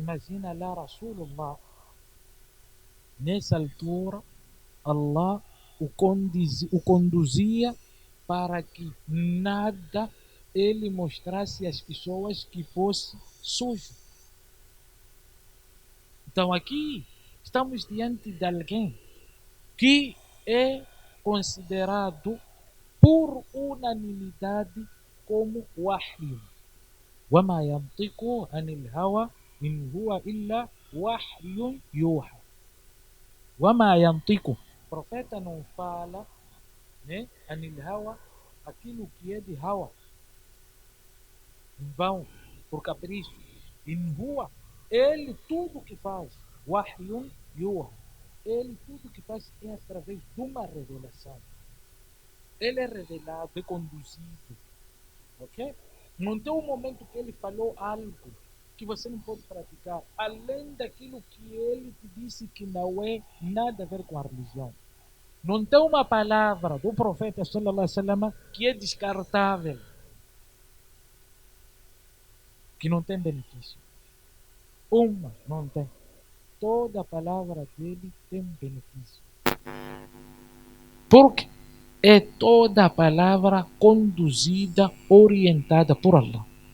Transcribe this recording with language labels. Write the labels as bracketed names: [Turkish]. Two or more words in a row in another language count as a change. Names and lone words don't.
[Portuguese] Imagina lá Rasulullah, nessa altura, Allah o conduzia para que nada ele mostrasse às pessoas que fosse sujo. Então aqui estamos diante de alguém que é considerado por unanimidade como wahyu. [Arabic] وَمَا يَنْطِقُ عَنِ الْهَوَى إِنْ هُوَ إِلَّا وَحْيٌ يُوحَى. وَمَا يَنْطِقُ. [Portuguese] O profeta não fala, né, [Arabic] عَنِ الْهَوَى, [Portuguese] aquilo que é de hawa, em vão, por capricho. [Arabic] إِنْ هُوَ, [Portuguese] ele tudo que faz, [Arabic] وَحْيٌ يُوحَى, [Portuguese] ele tudo que faz é através de uma revelação. Ele é revelado, é conduzido. Ok? Não tem um momento que ele falou algo que você não pode praticar, além daquilo que ele te disse que não é nada a ver com a religião. Não tem uma palavra do profeta [Arabic] صلى الله عليه وسلم [Portuguese] que é descartável, que não tem benefício. Uma não tem. Toda a palavra dele tem benefício. Porque é toda a palavra conduzida, orientada por Allah.